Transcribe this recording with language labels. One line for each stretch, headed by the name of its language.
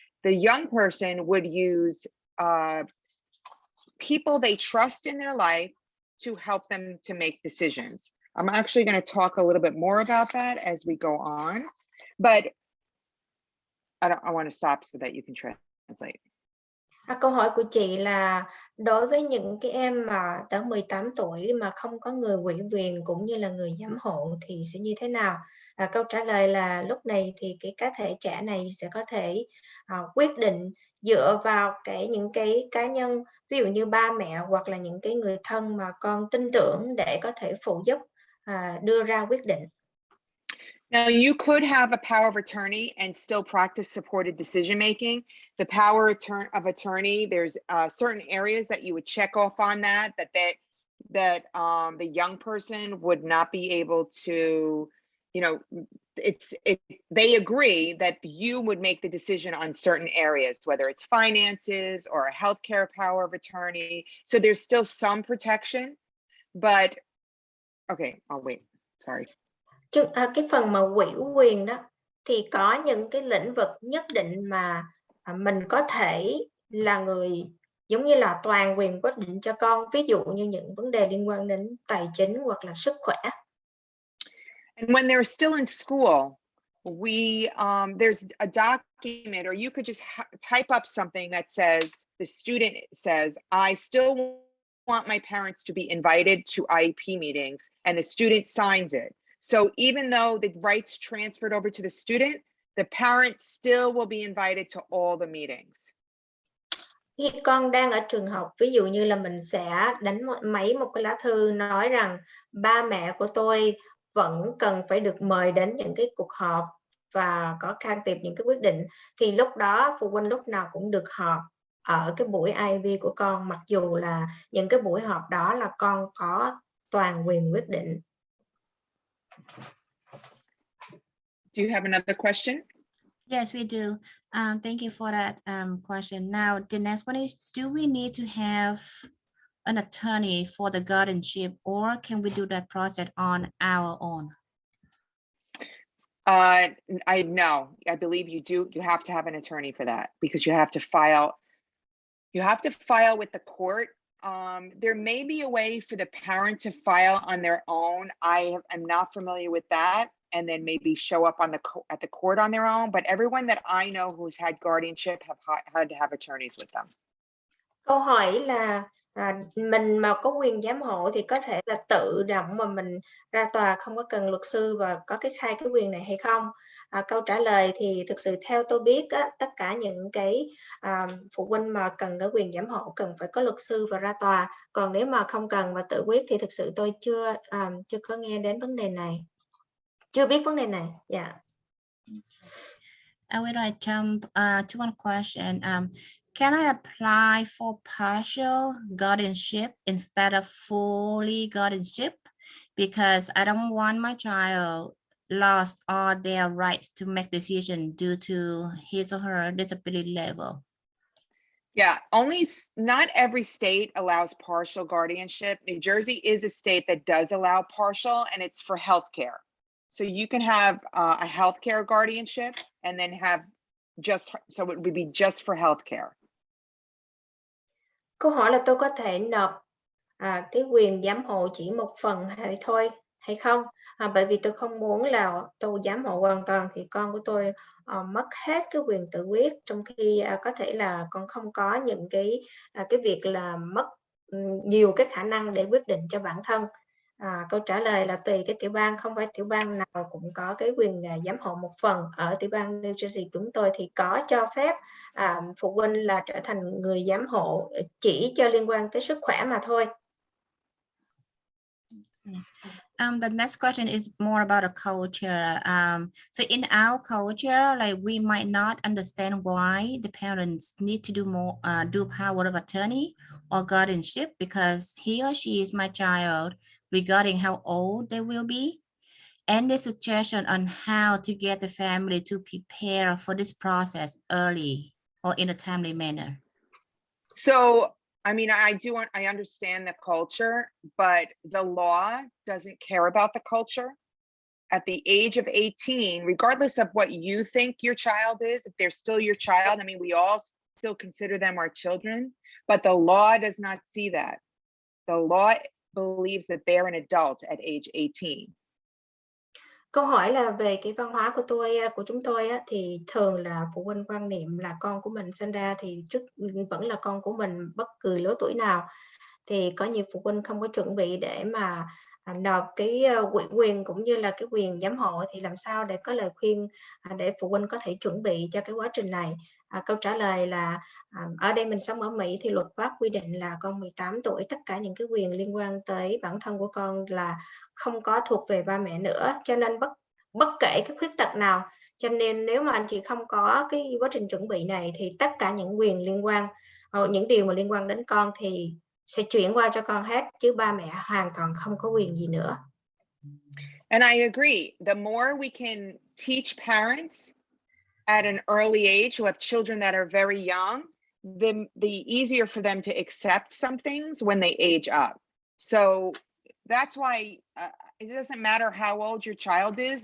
English: The young person would use people they trust in their life to help them to make decisions. I'm actually going to talk a little bit more about that as we go on, but I want to stop so that you can translate.
Vietnamese: Câu hỏi của chị là đối với những cái em mà tới 18 tuổi mà không có người ủy quyền cũng như là người giám hộ thì sẽ như thế nào? Câu trả lời là lúc này thì cái cá thể trẻ này sẽ có thể quyết định dựa vào những cái cá nhân, ví dụ như ba mẹ hoặc là những cái người thân mà con tin tưởng để có thể phụ giúp đưa ra quyết định.
English: Now, you could have a power of attorney and still practice supported decision making. The power of attorney, there's certain areas that you would check off on that the young person would not be able to, you know, they agree that you would make the decision on certain areas, whether it's finances or a healthcare power of attorney. So there's still some protection, but okay, I'll wait. Sorry.
Vietnamese: Cái phần mà ủy quyền đó thì có những cái lĩnh vực nhất định mà mình có thể là người giống như là toàn quyền quyết định cho con, ví dụ như những vấn đề liên quan đến tài chính hoặc là sức khỏe.
English: And when they're still in school, there's a document, or you could just type up something that says, the student says, I still want my parents to be invited to IEP meetings, and the student signs it. So even though the rights transferred over to the student, the parent still will be invited to all the meetings.
Vietnamese: Khi con đang ở trường học, ví dụ như là mình sẽ đánh máy một cái lá thư nói rằng ba mẹ của tôi vẫn cần phải được mời đến những cái cuộc họp và có can thiệp những cái quyết định, thì lúc đó phụ huynh lúc nào cũng được họp ở cái buổi IEP của con, mặc dù là những cái buổi họp đó là con có toàn quyền quyết định.
English: Do you have another question? Yes, we do. Thank you for that question. Now, the next one is, do we need to have an attorney for the guardianship, or can we do that process on our own? No, I believe you do. You have to have an attorney for that, because you have to file with the court. There may be a way for the parent to file on their own. I am not familiar with that, and then maybe show up at the court on their own. But everyone that I know who's had guardianship have had to have attorneys with them.
Vietnamese: Câu hỏi là mình mà có quyền giám hộ thì có thể là tự động mà mình ra tòa không có cần luật sư và có khai cái quyền này hay không? Câu trả lời thì thực sự theo tôi biết tất cả những cái phụ huynh mà cần có quyền giám hộ cần phải có luật sư và ra tòa. Còn nếu mà không cần và tự quyết thì thực sự tôi chưa có nghe đến vấn đề này, chưa biết vấn đề này.
English: Yeah. I would like jump to one question. Can I apply for partial guardianship instead of fully guardianship? Because I don't want my child lost all their rights to make decisions due to his or her disability level. Yeah, not every state allows partial guardianship. New Jersey is a state that does allow partial, and it's for healthcare. So you can have a healthcare guardianship and then have so it would be just for healthcare.
Vietnamese: Câu hỏi là tôi có thể nộp cái quyền giám hộ chỉ một phần hay thôi, hay không. Bởi vì tôi không muốn là tôi giám hộ hoàn toàn thì con của tôi mất hết cái quyền tự quyết, trong khi có thể là con không có những cái việc là mất nhiều cái khả năng để quyết định cho bản thân. Câu trả lời là tùy cái tiểu bang, không phải tiểu bang nào cũng có cái quyền giám hộ một phần. Ở tiểu bang New Jersey chúng tôi thì có cho phép phụ huynh là trở thành người giám hộ chỉ cho liên quan tới sức khỏe mà thôi.
English: The next question is more about a culture. So in our culture, like we might not understand why the parents need to do power of attorney or guardianship because he or she is my child, regarding how old they will be. Any suggestion on how to get the family to prepare for this process early or in a timely manner? So, I mean, I understand the culture, but the law doesn't care about the culture. At the age of 18, regardless of what you think your child is, if they're still your child, I mean, we all still consider them our children, but the law does not see that. The law believes that they're an adult at age 18.
Vietnamese: Câu hỏi là về cái văn hóa của chúng tôi thì thường là phụ huynh quan niệm là con của mình sinh ra thì vẫn là con của mình bất cứ lứa tuổi nào. Thì có nhiều phụ huynh không có chuẩn bị để mà nộp cái ủy quyền cũng như là cái quyền giám hộ, thì làm sao để có lời khuyên để phụ huynh có thể chuẩn bị cho cái quá trình này? Câu trả lời là ở đây mình sống ở Mỹ thì luật pháp quy định là con 18 tuổi tất cả những cái quyền liên quan tới bản thân của con là không có thuộc về ba mẹ nữa, cho nên bất kể cái khuyết tật nào, cho nên nếu mà anh chị không có cái quá trình chuẩn bị này thì tất cả những quyền liên quan những điều mà liên quan đến con thì sẽ chuyển qua cho con hết, chứ ba mẹ hoàn toàn không có quyền gì nữa.
English: And I agree. The more we can teach parents at an early age who have children that are very young, the easier for them to accept some things when they age up. So that's why it doesn't matter how old your child is.